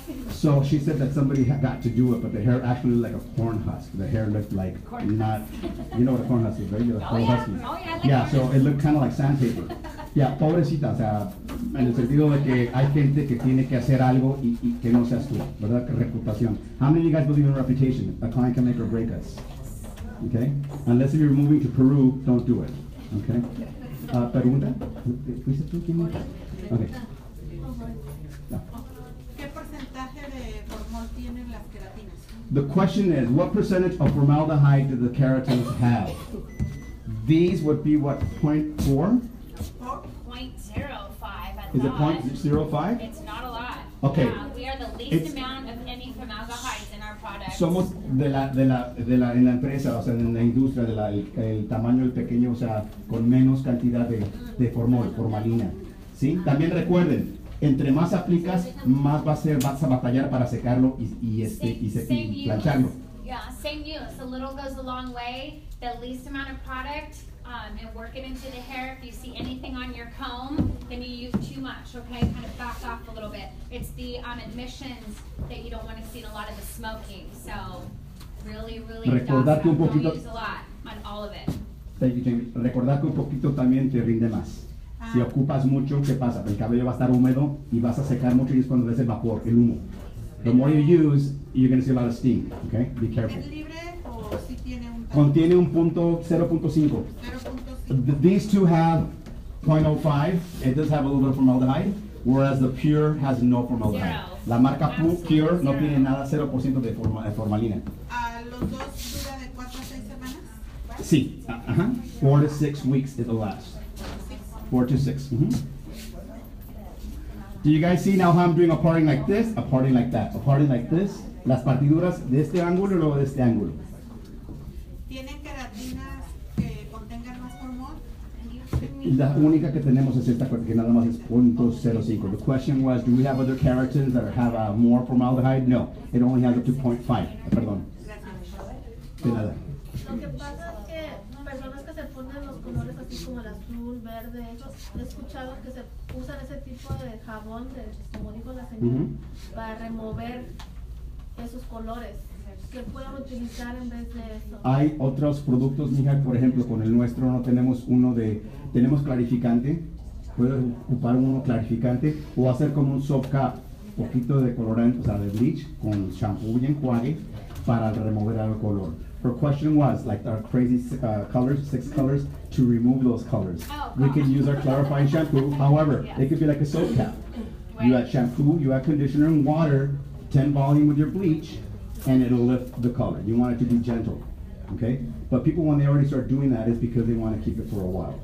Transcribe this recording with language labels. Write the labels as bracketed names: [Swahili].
[English] So she said that somebody got to do it, but the hair actually looked like a corn husk. The hair looked like not, you know what a corn husk is, right? Corn husky. Yeah, so it looked kind of like sandpaper. [Spanish] Yeah, pobrecita, o sea, en el sentido de que hay gente que tiene que hacer algo y que no seas tú, ¿verdad? Que reputación. [English] How many of you guys believe in reputation? A client can make or break us. Okay? Unless you're moving to Peru, don't do it. [Spanish] Okay? ¿Pregunta? ¿Fuiste tú? ¿Quién? Okay. No. ¿Qué porcentaje de formol tienen las queratinas? [English] The question is, what percentage of formaldehyde do the keratins have? These would be what, 0.4? 0.05. Is it 0.05? It's not a lot. Okay. We are the least amount of any formaldehydes in our products. [Spanish] Somos en la empresa, o sea, en la industria, el tamaño del pequeño, o sea, con menos cantidad de formalina. ¿Sí? También recuerden, entre más aplicas, más vas a batallar para secarlo y plancharlo. [English] Yeah, same use. A little goes a long way. The least amount of product and work it into the hair. If you see anything on your comb, then you use too much, okay? Kind of back off a little bit. It's the admissions that you don't want to see in a lot of the smoking. So really [Spanish] Recordar que un [English] don't [Spanish] poquito, [English] use a lot on all of it. Thank you, Jamie. [Spanish] Recordar que un poquito también te rinde más. Si ocupas mucho, ¿qué pasa? El cabello va a estar húmedo y vas a secar mucho y es cuando ves el vapor, el humo. [English] The more you use, you're going to see a lot of steam, okay? Be careful. [Spanish] ¿Es libre o si tiene un Contiene un punto 0.5. [English] 0.5? These two have 0.05. It does have a little bit of formaldehyde, whereas the Pure has no formaldehyde. Zero. [Spanish] La marca Pure no [English] Zero. [Spanish] tiene nada, 0% de formalina. ¿Los dos dura de 4 a 6 semanas? [English] Sí, 4 to 6 weeks it'll last. 4 to 6. Do you guys see now how I'm doing a parting like this, a parting like that, a parting like this? [Spanish] Las partiduras de este ángulo y luego de este ángulo. ¿Tienen queratinas que contengan más formol? La única que tenemos es esta que nada más es 0.05. [English] The question was, do we have other keratins that have more formaldehyde? No, it only has up to 0.5. [Spanish] Perdón. De nada. Lo que pasa es que personas que se ponen los colores así como el azul, verde, he escuchado que se usan ese tipo de jabón, como dijo la señora, para remover esos colores. ¿Qué pueden utilizar en vez de eso? Hay otros productos, mija, por ejemplo, con el nuestro no tenemos tenemos clarificante, puedes ocupar uno clarificante o hacer como un soft cap, poquito de colorante, o sea, de bleach, con shampoo y enjuague para remover el color. [English] Her question was, like our crazy colors, 6 colors, to remove those colors. Oh, we can use our clarifying shampoo, however, it could be like a soap cap. You add shampoo, you add conditioner and water, 10 volume with your bleach, and it'll lift the color. You want it to be gentle, okay? But people, when they already start doing that, is because they want to keep it for a while.